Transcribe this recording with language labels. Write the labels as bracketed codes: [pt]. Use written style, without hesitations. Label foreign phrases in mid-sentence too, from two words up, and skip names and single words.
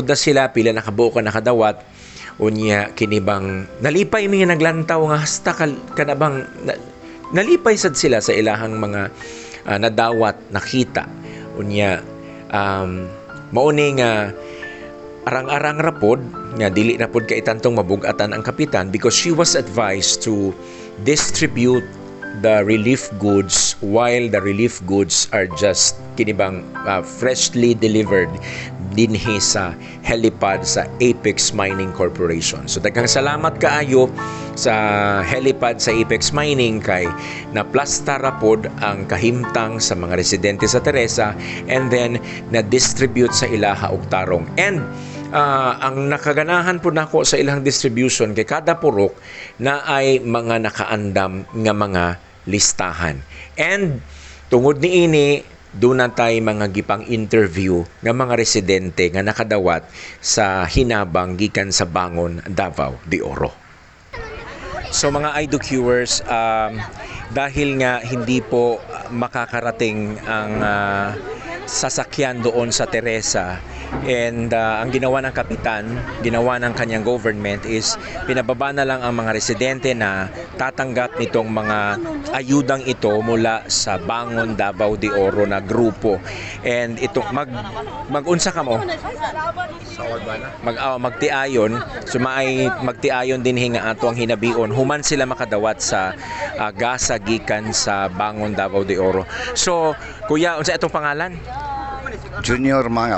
[ceb] na sila pila na kabuo ka nakadawat unya kinibang nalipay mi nga naglantaw nga hasta kanabang nalipay sad sila sa ilahang mga nadawat nakita unya mauni nga arang-arang rapod nga dili na pod kay tantong mabugatan ang kapitan [en] because she was advised to distribute the relief goods while the relief goods are just [ceb] kinibang [en] freshly delivered [ceb] dinhi sa helipad sa Apex Mining Corporation. So daghang salamat kaayo sa helipad sa Apex Mining kay naplasta rapod ang kahimtang sa mga residente sa Teresa [en] and then [ceb] na-distribute sa ilaha og tarong. And ang nakaganahan po nako sa ilang distribution kay kada purok na ay mga nakaandam nga mga listahan. And tungod niini doon na tayo mga gipang interview ng mga residente nga nakadawat sa hinabang gikan sa Bangon, Davao de Oro. [tl] So mga IDOQers, dahil nga hindi po makakarating ang sasakyan doon sa Teresa and ang ginawa ng kapitan, ginawa ng kanyang government is pinababa na lang ang mga residente na tatanggap nitong mga ayudang ito mula sa Bangon Davao de Oro na grupo. [ceb] And ito mag-unsa ka mo? Magtiayon, sumaay magtiayon din hinga ato ang hinabion human sila makadawat sa gasa gikan sa Bangon Davao de Oro. So kuya, unsa itong pangalan? Junior Mangaw.